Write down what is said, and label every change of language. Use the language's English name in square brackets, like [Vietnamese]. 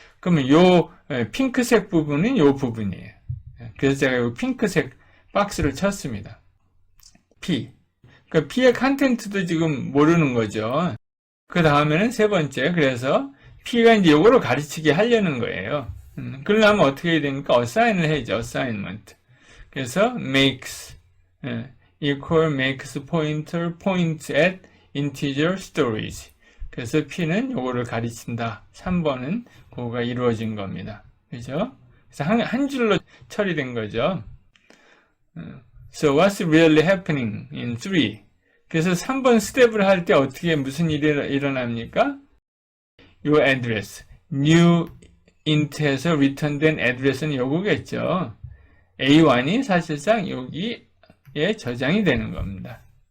[Korean] 그러면 요 핑크색 부분은 요 부분이에요. 그래서 제가 요 핑크색 박스를 쳤습니다. P. 그러니까 P의 컨텐츠도 지금 모르는 거죠. 그 다음에는 세 번째. 그래서 P가 이제 요거를 가르치게 하려는 거예요. 그러려면 어떻게 해야 됩니까? assign을 해야죠. [English] assignment. [Korean] 그래서 [English] makes equal makes pointer point at integer storage. [Korean] 그래서 P는 요거를 가르친다. 3번은 그거가 이루어진 겁니다. 그죠? 그래서 한 줄로 처리된 거죠. [English] So what's really happening in 3? [Korean] 그래서 3번 스텝을 할 때 어떻게 무슨 일이 일어납니까? 요 address, new int에서 return된 address는 요거겠죠. A1이 사실상 여기에 저장이 되는 겁니다.